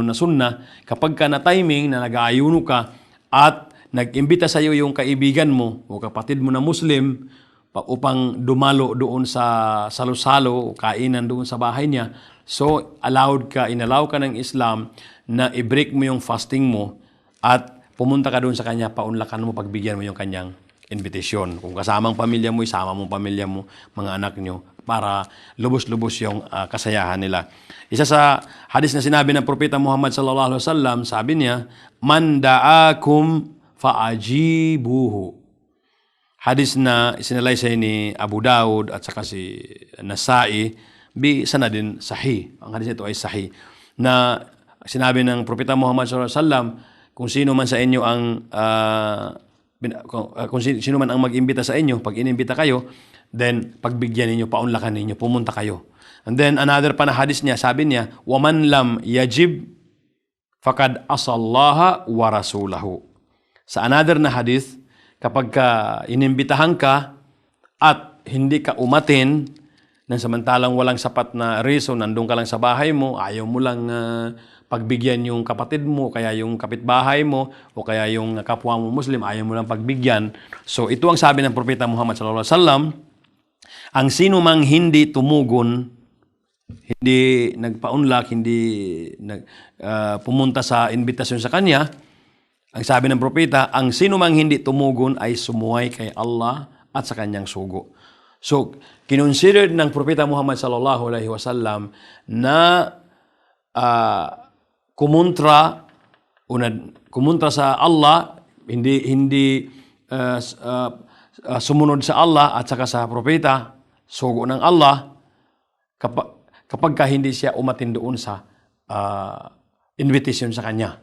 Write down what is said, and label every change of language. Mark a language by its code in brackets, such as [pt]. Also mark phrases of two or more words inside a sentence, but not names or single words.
[tl] na sunnah, kapag ka na timing na nag-aayuno ka at nag-imbita sa iyo yung kaibigan mo o kapatid mo na Muslim upang dumalo doon sa salo-salo o kainan doon sa bahay niya, so inallow ka ng Islam na i-break mo yung fasting mo at pumunta ka doon sa kanya, paunlakan mo, pagbigyan mo yung kanyang invitation. Kung kasamang pamilya mo, isama mo pamilya mo, mga anak nyo, para lubos-lubos yung kasayahan nila. Isa sa hadis na sinabi ng Propeta Muhammad [ar] صلى الله عليه وسلم, [tl] sabi niya, [ar] "من دعاكم فأجيبوه." [tl] Hadis na isinalaysay ni Abu Daud at saka si Nasai, [ar] سند صحيح. [tl] Ang hadis nito ay sahih. Na sinabi ng Propeta Muhammad [ar] صلى الله عليه وسلم, [tl] kung sino man sa inyo ang kung sino man ang mag-imbita sa inyo, pag inimbita kayo, then pagbigyan ninyo, paunlakan ninyo, pumunta kayo. [en] And then another [tl] pa na hadis niya, sabi niya, [ar] "ومن لم يجب فقد عصى الله ورسوله." [tl] Sa another na hadis, kapag inimbitahan ka at hindi ka umatin, nang samantalang walang sapat na reason, nandun ka lang sa bahay mo, ayaw mo lang pagbigyan yung kapatid mo, kaya yung kapitbahay mo, o kaya yung kapwa mo Muslim, ayaw mo lang pagbigyan. So ito ang sabi ng Propeta Muhammad [ar] صلى الله عليه وسلم, [tl] ang sino mang hindi tumugon, hindi nagpaunlak, hindi pumunta sa invitasyon sa kanya, ang sabi ng propeta, ang sino mang hindi tumugon ay sumuway kay Allah at sa kanyang sugo. So, kinonsidered ng Propeta Muhammad [ar] صلى الله عليه وسلم [tl] na kumontra sa Allah, hindi sumunod sa Allah at saka sa propeta, sugo ng Allah, kapag hindi siya umatin doon sa invitation sa kanya.